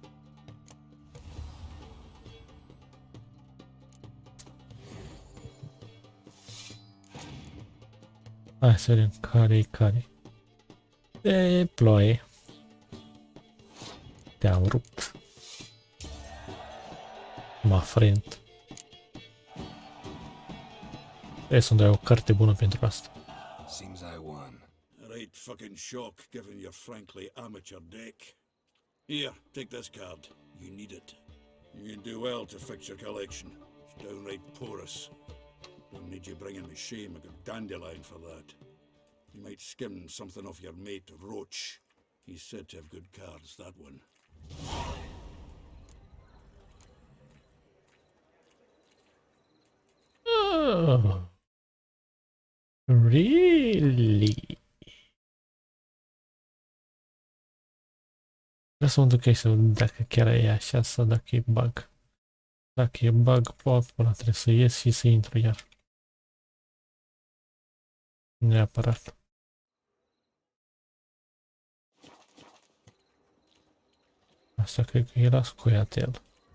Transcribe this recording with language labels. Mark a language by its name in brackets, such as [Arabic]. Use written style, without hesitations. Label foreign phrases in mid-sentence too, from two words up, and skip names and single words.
[Romanian] Hai să vedem care-i care. E ploaie. Te-am rupt. Mă frent. Trebuie să-mi dai o carte bună pentru asta. [English] Seems I won. Right fucking shock, given your frankly amateur deck. Here, take this card. You need it. You do well to fix your collection. It's downright porous. Don't need you bringing me shame. I got dandelion for that. You might skim something off your mate, Roach. He's said to have good cards, that one. Oh, really? [Romanian] Vreau să mă duc aici să văd dacă chiar e așa sau dacă e bug. Dacă e bug, pot, până trebuie să ies și să intru iar. Neapărat. Asta cred că era scoiatel.